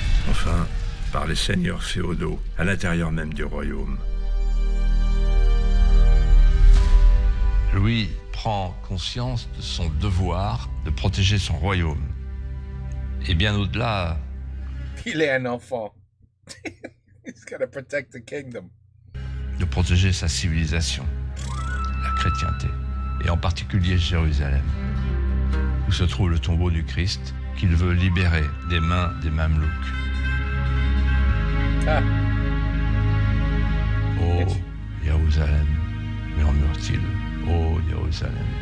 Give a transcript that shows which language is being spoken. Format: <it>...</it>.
<fr>Enfin, par les seigneurs féodaux, à l'intérieur même du royaume. Louis prend conscience de son devoir de protéger son royaume. Et bien au-delà, Il est un enfant.</fr> <en>He's gotta protect the kingdom.</en> <fr>de protéger sa civilisation, la chrétienté, et en particulier Jérusalem, où se trouve le tombeau du Christ, qu'il veut libérer des mains des Mamelouks. Ah. Ô Jérusalem, murmure-t-il, ô Jérusalem.</fr>